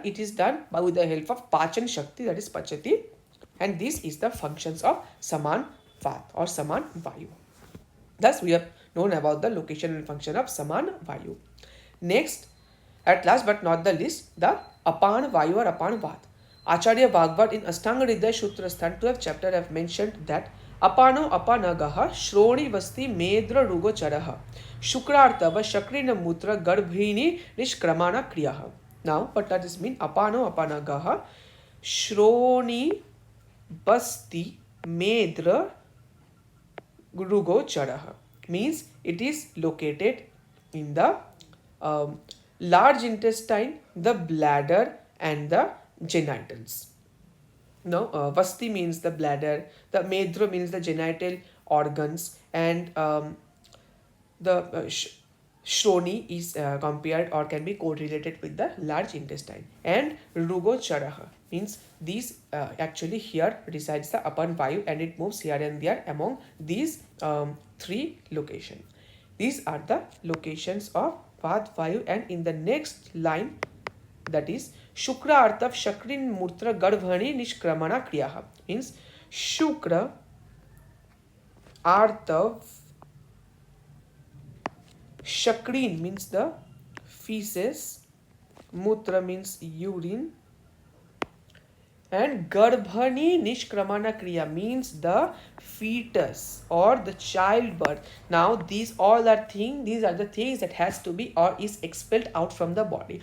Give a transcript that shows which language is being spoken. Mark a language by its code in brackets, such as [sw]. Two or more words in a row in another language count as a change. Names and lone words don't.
[en] It is done by with the help of [sa] Pachan Shakti, [en] that is Pachati, and this is the functions of [sa] Saman Vat [en] or [sa] Saman Vayu. [en] Thus we have known about the location and function of [sa] Saman Vayu. [en] Next, at last but not the least, the [sa] Apan Vayu [en] or [sa] Apan Vat. [en] Acharya Bhagavad in Ashtanga Hridaya Sutrasthan 12th chapter have mentioned that [sa] Apano apanagaha shroni vasti medra rugo charaha shukrartava shakrina mutra garbhini nishkramana kriyaha. [en] Now what does this mean? [sa] Apano apanagaha shroni vasti medra rugo charaha [en] means it is located in the large intestine, the bladder and the genitals. No, Vasti means the bladder, the Medra means the genital organs, and the Shroni is compared or can be correlated with the large intestine. And [sa] Rugo Charaha [en] means these actually here resides the [sa] Apan Vayu [en] and it moves here and there among these three locations. These are the locations of [sa] Vat Vayu, [en] and in the next line, that is [sa] Shukra Artav Shakrin Murtra Garbhani Nishkramana Kriyaha [en] means [sa] Shukra Artav Shakrin [en] means the feces, Mutra means urine, and [sa] Garbhani Nishkramana Kriya [en] means the fetus or the childbirth. Now these all are these are the things that has to be or is expelled out from the body.